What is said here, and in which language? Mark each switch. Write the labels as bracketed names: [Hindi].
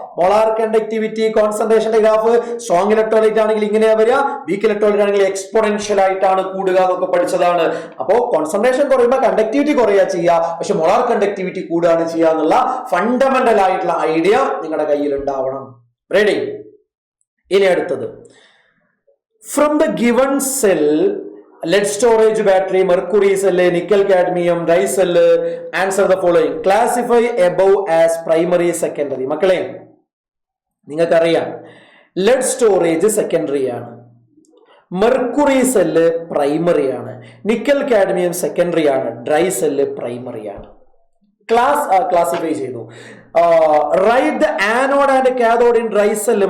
[Malayalam] Molar conductivity കോൺസെൻട്രേഷന്റെ graph strong electrolyte ആണെങ്കിൽ ഇങ്ങനെയാ വരിക, വീക്ക് ഇലക്ട്രോലൈറ്റ് ആണെങ്കിൽ എക്സ്പോണൻഷ്യൽ ആയിട്ടാണ് കൂടുക എന്നൊക്കെ പഠിച്ചതാണ്. അപ്പോൾ കോൺസെൻട്രേഷൻ കുറയുമ്പോൾ കണ്ടക്ടിവിറ്റി കുറയുക ചെയ്യുക, പക്ഷെ മോളാർ കണ്ടക്ടിവിറ്റി കൂടുകയാണ് ചെയ്യുക എന്നുള്ള ഫണ്ടമെന്റൽ ആയിട്ടുള്ള ഐഡിയ നിങ്ങളുടെ കയ്യിൽ ഉണ്ടാവണം. റെഡി? [English] ഇനി അടുത്തത്, from the given cell lead storage battery, mercury cell, nickel cadmium, dye cell, answer the following. Classify above as primary, secondary. [Malayalam] മക്കളെ നിങ്ങൾക്കറിയാം lead storage സെക്കൻഡറി ആണ്, മെർക്കുറി സെല്ല് പ്രൈമറി ആണ്, നിക്കൽ കാഡ്മിയം സെക്കൻഡറി ആണ്, dry cell primary ആണ്. Classify ചെയ്തു. [English] Write the anode and cathode in dry cell.